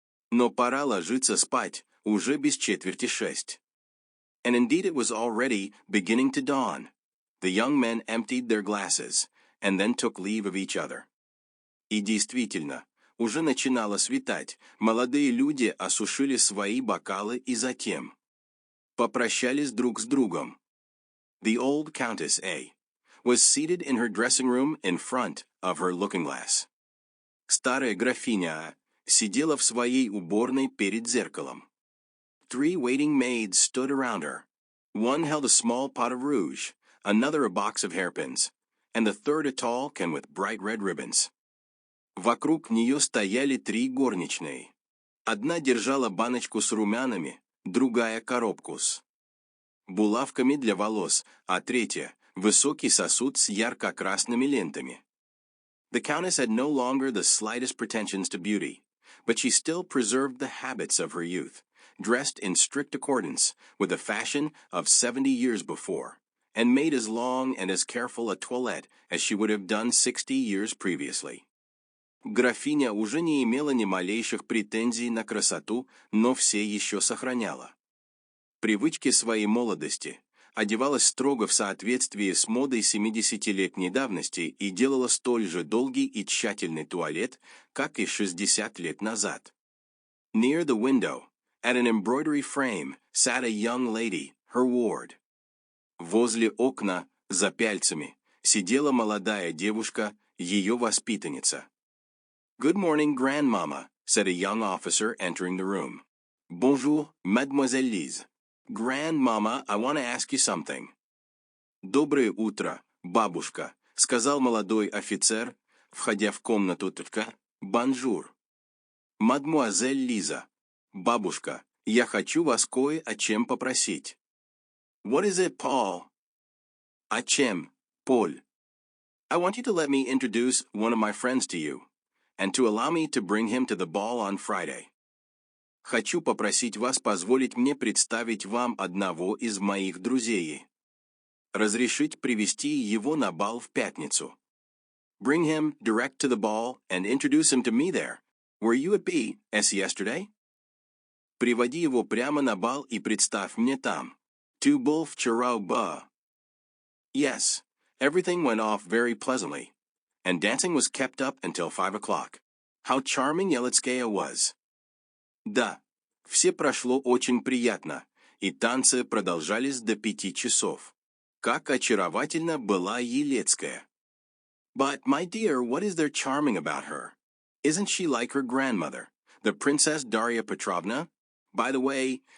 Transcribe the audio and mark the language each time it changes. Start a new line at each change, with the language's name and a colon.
Russian: Но пора ложиться спать, уже без 5:45.
English: And indeed it was already beginning to dawn. The young men emptied their glasses, and then took leave of each other.
Russian: И действительно, уже начинало светать, молодые люди осушили свои бокалы и затем попрощались друг с другом.
English: The old Countess A. was seated in her dressing room in front of her looking-glass.
Russian: Старая графиня сидела в своей уборной перед зеркалом.
English: 3 waiting maids stood around her. One held a small pot of rouge, another a box of hairpins, and the third a tall can with bright red ribbons.
Russian: Вокруг нее стояли 3 горничные. Одна держала баночку с румянами, другая коробку с булавками для волос, а третья — высокий сосуд с ярко-красными лентами.
English: The Countess had no longer the slightest pretensions to beauty, but she still preserved the habits of her youth, dressed in strict accordance with the fashion of 70 years before, and made as long and as careful a toilette as she would have done 60 years previously.
Russian: Графиня уже не имела ни малейших претензий на красоту, но все еще сохраняла привычки своей молодости, одевалась строго в соответствии с модой 70-летней давности и делала столь же долгий и тщательный туалет, как и 60 лет назад.
English: Near the window, at an embroidery frame, sat a young lady, her ward.
Russian: Возле окна, за пяльцами, сидела молодая девушка, ее воспитанница.
English: Good morning, grandmama, said a young officer entering the room.
French: Bonjour, mademoiselle Lise.
English: Grandmama, I want to ask you something.
Russian: Доброе утро, бабушка, сказал молодой офицер, входя в комнату.
French: Bonjour. Mademoiselle Lisa.
Russian: Бабушка, я хочу вас кое о чем попросить.
English: What is it, Paul?
Russian: О чем, Поль?
English: I want you to let me introduce one of my friends to you, and to allow me to bring him to the ball on Friday.
Russian: Хочу попросить вас позволить мне представить вам одного из моих друзей. Разрешить привести его на бал в пятницу.
English: Bring him direct to the ball and introduce him to me there. Were you at B, as yesterday?
Russian: Приводи его прямо на бал и представь мне там. Tu bol vчера ba.
English: Yes, everything went off very pleasantly, and dancing was kept up until 5 o'clock. How charming Yelitskaya was.
Russian: Да, все прошло очень приятно, и танцы продолжались до 5 часов. Как очаровательна была Елецкая.
English: But, my dear, what is there charming about her? Isn't she like her grandmother, the Princess Daria Petrovna? By the way,